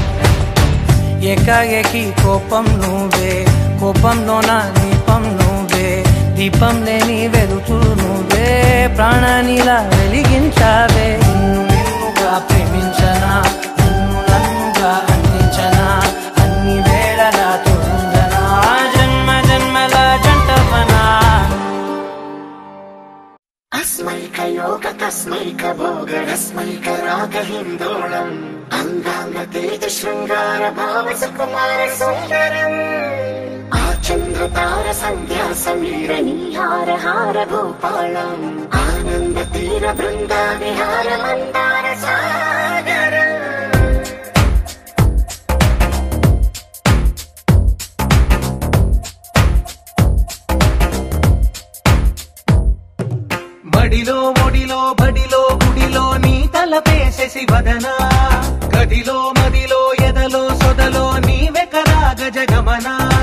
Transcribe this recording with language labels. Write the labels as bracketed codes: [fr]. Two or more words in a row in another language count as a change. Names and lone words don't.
[te] ఏకాఏకి కోపం నువ్వే కోపంలోన దీపం నువ్వే దీపం లేని వెలుతూ నువ్వే ప్రాణానిలా వెలిగించావే నిన్నుగా ప్రేమించనా నన్ను నన్నుగా అందించనా అన్ని వేళలా తోడుందనా జన్మ జన్మల జంటవనా [sa] अस्मैक योग तस्मैक भोग रस्मैक राग हिन्दोळम् अंगांग तेज शृंगार भाव सुकुमार सुंदरम् आचंद्र तार संध्या समीर नीहार हार भूपालम् आनंद तीर बृंदा विहार मंदार सागर [te] బడిలో ఒడిలో బడిలో గుడిలో నీ తలపేసేసి వదనా గదిలో మదిలో ఎదలో సొదలో నీవే కదా గజగమనా